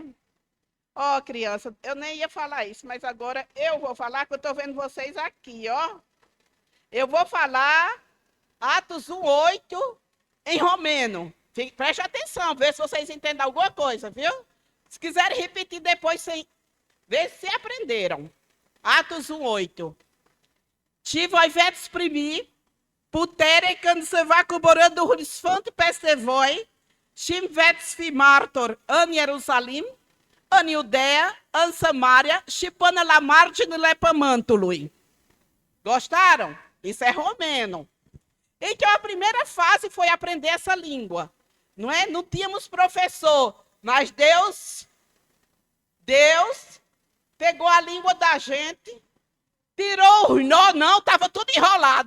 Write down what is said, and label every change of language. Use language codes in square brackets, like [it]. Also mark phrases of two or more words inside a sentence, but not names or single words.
[pt] Ó, criança, eu nem ia falar isso, mas agora eu vou falar, que eu estou vendo vocês aqui, ó. Eu vou falar Atos 1:8 em romeno. Preste atenção, vê se vocês entendem alguma coisa, viu? Se quiserem repetir depois, vê se aprenderam. Atos 1:8. [ro] Ci voi veți primi putere când se va coborî Duhul Sfânt peste voi și îmi veți fi martori în Ierusalim, în Iudeia, în Samaria și până la marginile pământului. [pt] Gostaram? Isso é romeno. Então a primeira fase foi aprender essa língua. Não é? Não tínhamos professor, mas Deus pegou a língua da gente, tirou os nó, não, estava tudo enrolado.